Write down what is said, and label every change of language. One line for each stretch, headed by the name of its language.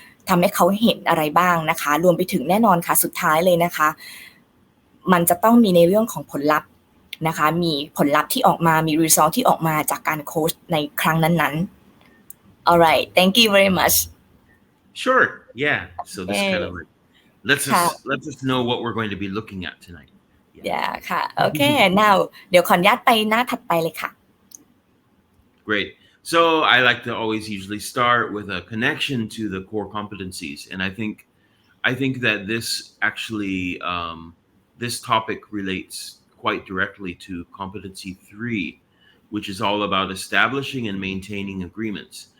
Thai: ทำให้เขาเห็นอะไรบ้างนะคะรวมไปถึงแน่นอนค่ะสุดท้ายเลยนะคะมันจะต้องมีในเรื่องของผลลัพธ์นะคะมีผลลัพธ์ที่ออกมามี result ที่ออกมาจากการโค้ชในครั้งนั้นๆ
English: alright thank you very much Sure. Yeah. So this kind of like lets
Thai: ค่ะ
English: us know what we're going to be looking at tonight. yeah
Thai: ค่ะ
English: okay now
Thai: เดี๋ยวขออนุญาตไปหน้าถัดไปเลยค่ะ
English: Great. So I like to always usually start with a connection to the core competencies, and I think that this actually this topic relates quite directly to competency 3, which is all about establishing and maintaining agreements.